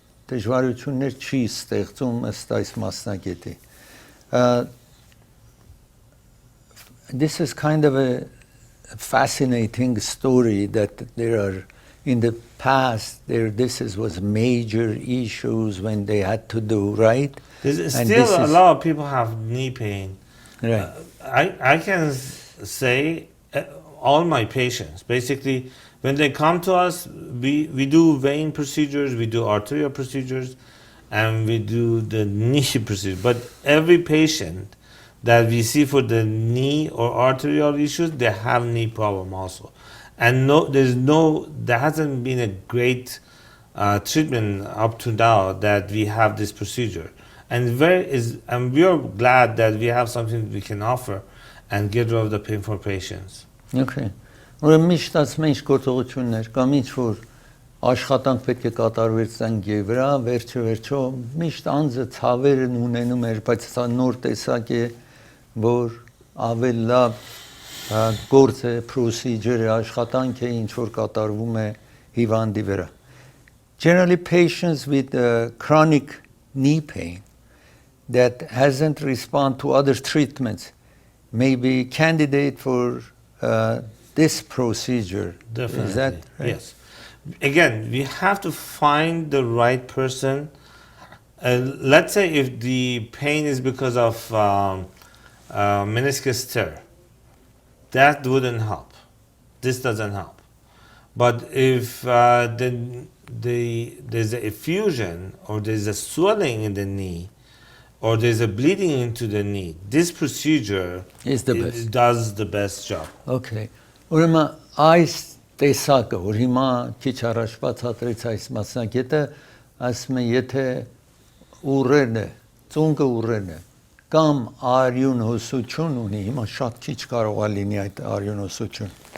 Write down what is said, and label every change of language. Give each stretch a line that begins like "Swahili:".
Armenian: դժվարություններ չի ստեղծում ըստ այս մասնագետի։
English: This is kind of a fascinating story that there are in the past was major issues when they had to do, right? Still a lot of people have knee pain. Right. I can say all my patients, basically, when they come to us, we do vein procedures, we do arterial procedures, and we do the knee procedure. But every patient that we see for the knee or arterial issues, they have knee problem also. And there hasn't been a great treatment up to now that we have this procedure. And we are glad that we have something we can offer and get rid of the pain for patients. Okay.
Armenian: Ուրեմն միշտ ասում են ինչ գործողություններ կամ ինչ որ աշխատանք պետք է կատարվեր ծնգի վրա, վերջո միշտ անձը ցավերն ունենում էր, բայց սա նոր տեսակ է, որ ավելի լավ գործ է, procedure, աշխատանք է, ինչ որ կատարվում է հիվանդի վրա.
English: Generally, patients with chronic knee pain that hasn't responded to other treatments may be candidate for this procedure. Definitely. Is that right? Yes. Again, we have to find the right person. Let's say if the pain is because of meniscus tear, that wouldn't help. This doesn't help. But if there's a effusion or there's a swelling in the knee or there's a bleeding into the knee, this procedure does the best job. Okay.
Armenian: Ուրեմն այս տեսակը, որ հիմա քիչ առաջ բացատրեց այս մասնակետը, ասում է, եթե ուռերն է, ծունկը ուռերն է, կամ արյուն հոսություն ունի, հիմա շատ քիչ կարող է լինի այդ արյուն հոսություն։